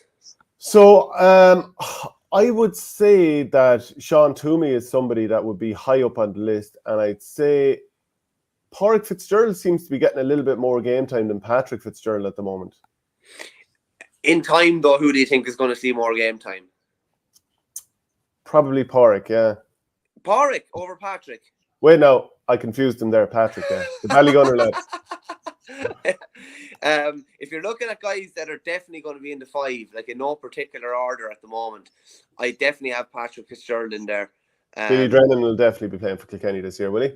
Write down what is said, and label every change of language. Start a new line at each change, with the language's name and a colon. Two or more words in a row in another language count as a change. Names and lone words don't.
English: So I would say that Sean Toomey is somebody that would be high up on the list, and I'd say Pádraig Fitzgerald seems to be getting a little bit more game time than Patrick Fitzgerald at the moment. In time, though, who do you think is going to see more game time? Probably Pádraig, yeah. Pádraig over Patrick? Wait, no, I confused him there, Patrick, yeah. The Ballygunner lad. If you're looking at guys that are definitely going to be in the 5, like in no particular order at the moment, I definitely have Patrick Fitzgerald in there. Billy Drennan will definitely be playing for Kilkenny this year, will he?